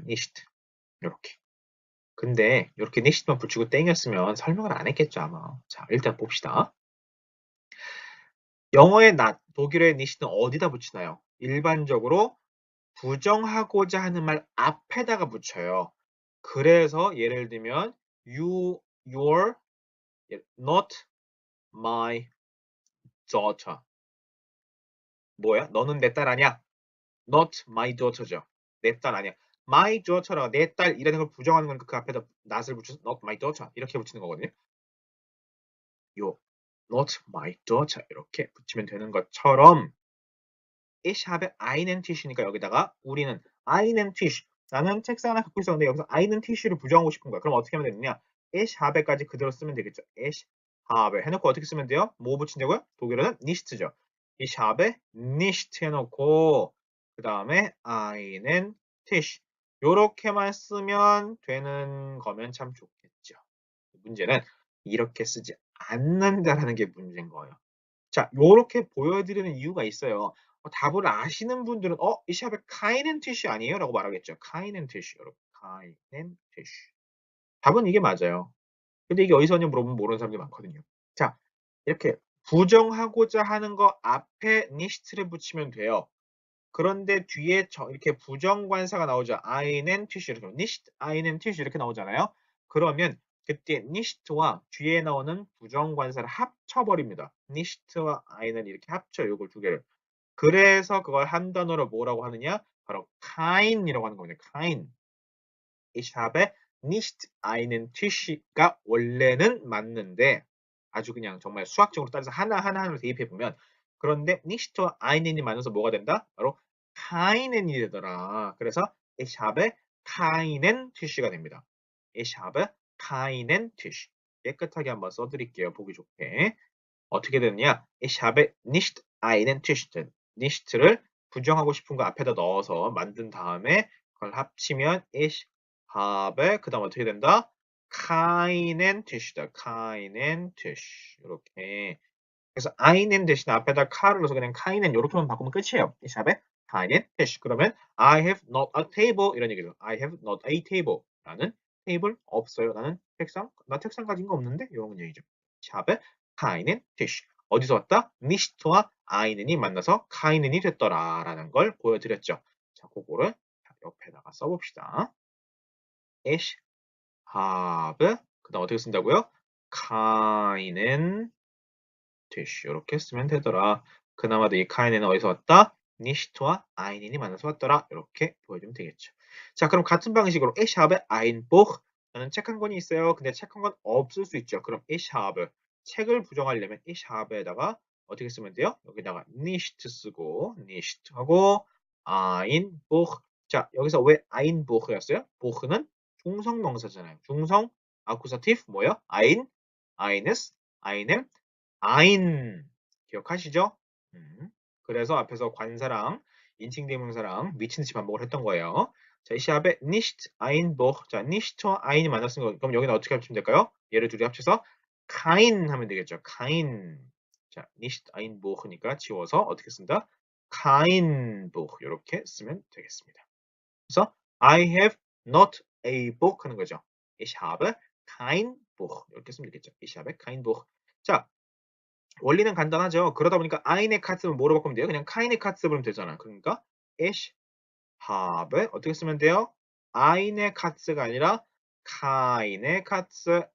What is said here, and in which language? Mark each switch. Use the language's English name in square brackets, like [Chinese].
[Korean] nicht 이렇게. 근데 이렇게 nicht만 붙이고 땡이었으면 설명을 안 했겠죠 아마. 자, 일단 봅시다. 영어의 not, 독일어의 nicht는 어디다 붙이나요? 일반적으로 부정하고자 하는 말 앞에다가 붙여요. 그래서 예를 들면 [English] you're not my daughter. [Korean] 뭐야? 너는 내 딸 아니야? not my daughter죠. 내 딸 아니야. my daughter라 내 딸이라는 걸 부정하는 거니까 그 앞에다 not을 붙여서 not my daughter 이렇게 붙이는 거거든요. 요 not my daughter 이렇게 붙이면 되는 것처럼 [German] ich habe einen Tisch [Korean] 니까 여기다가 우리는 einen Tisch 나는 책상 하나 갖고 있었는데 여기서 einen Tisch를 부정하고 싶은 거야. 그럼 어떻게 하면 되느냐? ich habe까지 그대로 쓰면 되겠죠. ich habe 해놓고 어떻게 쓰면 돼요? 뭐 붙인다고요? 독일어는 nicht죠. [German] ich habe nicht [Korean] 해놓고 그 다음에 einen Tisch 요렇게만 쓰면 되는 거면 참 좋겠죠. 문제는 이렇게 쓰지 않는다라는 게 문제인 거예요. 자, 요렇게 보여드리는 이유가 있어요. 답을 아시는 분들은 이 시합에 keinen Tisch 아니에요? 라고 말하겠죠. keinen Tisch. [German] 여러분, keinen Tisch. [Korean] 답은 이게 맞아요. 근데 이게 어디서 왔냐 물어보면 모르는 사람들이 많거든요. 자, 이렇게 부정하고자 하는 거 앞에 nicht를 붙이면 돼요. 그런데 뒤에 이렇게 부정관사가 나오죠. einen Tisch 이렇게 nicht einen Tisch 이렇게 나오잖아요. 그러면 그때 nicht와 뒤에 나오는 부정관사를 합쳐버립니다. nicht와 ein을 이렇게 합쳐요. 이걸 두 개를. 그래서 그걸 한 단어로 뭐라고 하느냐? 바로 kein이라고 하는 겁니다. [German] kein. Ich habe nicht einen Tisch [Korean] 가 원래는 맞는데 아주 그냥 정말 수학적으로 따져서 하나하나를 대입해 보면 그런데 nicht와 ein이 맞아서 뭐가 된다? 바로 keinen이 되더라. 그래서 [German] ich habe keinen Tisch [Korean] 가 됩니다. [German] Ich habe keinen Tisch. [Korean] 깨끗하게 한번 써드릴게요. 보기 좋게. 어떻게 되느냐? [German] Ich habe nicht einen Tisch. [Korean] nicht를 부정하고 싶은 거 앞에다 넣어서 만든 다음에 그걸 합치면 ich habe 그 다음 어떻게 된다? [German] keinen Tisch다. keinen Tisch. 이렇게. [Korean] 그래서 einen 대신 앞에다 카를 넣어서 그냥 keinen 이렇게만 바꾸면 끝이에요. [German] ich habe keinen Tisch. [Korean] 그러면 [English] I have not a table [Korean] 이런 얘기죠. [English] I have not a table. [Korean] 나는 테이블 없어요. 나 책상 가진 거 없는데? 이런 얘기죠. [German] ich habe keinen Tisch. [Korean] 어디서 왔다? nicht와 ein이 만나서 keinen이 됐더라라는 걸 보여드렸죠. 자, 그거를 옆에다가 써봅시다. ich habe 그다음 어떻게 쓴다고요? keinen Tisch 이렇게 쓰면 되더라. 그나마도 이 keinen은 어디서 왔다? nicht와 ein이 만나서 왔더라. 이렇게 보여주면 되겠죠. 자, 그럼 같은 방식으로 [German] ich habe ein Buch [Korean] 나는 책 한 권이 있어요. 근데 책 한 권 없을 수 있죠. 그럼 ich habe 책을 부정하려면 ich habe에다가 어떻게 쓰면 돼요? 여기다가 nicht 쓰고 nicht 하고 ein Buch 자, 여기서 왜 ein Buch였어요? Buch는 중성 명사잖아요. 중성 아쿠사티브 뭐예요? eines, einem, ein 기억하시죠? 그래서 앞에서 관사랑 인칭 대명사랑 미친 듯이 반복을 했던 거예요. 자, [German] ich habe nicht ein Buch. [Korean] 자, nicht와 ein이 만났으니까 그럼 여기는 어떻게 합치면 될까요? 얘를 둘이 합쳐서 kein 하면 되겠죠. kein. 자, nicht ein Buch니까 지워서 어떻게 쓴다? kein Buch 이렇게 쓰면 되겠습니다. 그래서 [English] I have not a book [Korean] 하는 거죠. [German] Ich habe kein Buch [Korean] 이렇게 쓰면 되겠죠. [German] Ich habe kein Buch. [Korean] 자, 원리는 간단하죠. 그러다 보니까 eine Katz는 뭐로 바꾸면 돼요? 그냥 keine Katze 부르면 되잖아. 그러니까 ich habe 어떻게 쓰면 돼요? eine Katze가 아니라 keine Katze.